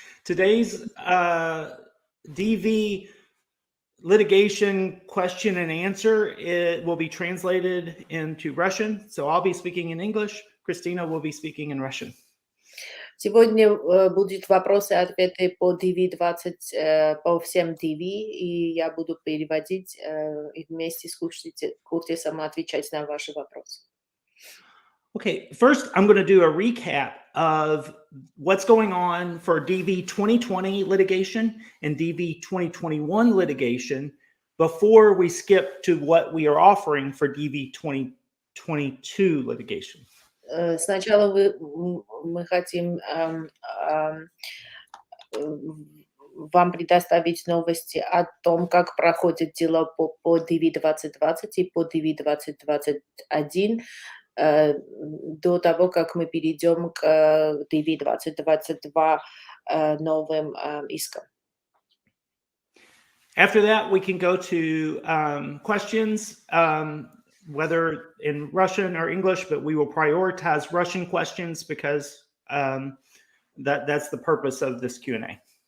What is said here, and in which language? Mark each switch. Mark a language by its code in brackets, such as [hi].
[en] Today's DV litigation question and answer, it will be translated into Russian. So I'll be speaking in English. Christina will be speaking in Russian. [ru] Сегодня будут вопросы и ответы по DV20, по всем DV, и я буду переводить и вместе с Куртисом отвечать на ваши вопросы. [en] Okay, first I'm going to do a recap of what's going on for DV 2020 litigation and DV 2021 litigation before we skip to what we are offering for DV 2022 litigation. [ru] Сначала мы хотим вам предоставить новости о том, как проходит дело по DV 2020 и по DV 2021, до того, как мы перейдем к DV 2022 новым искам. [en] After that, we can go to questions, whether in Russian or English, but we will prioritize Russian questions because that's the purpose of this Q&A.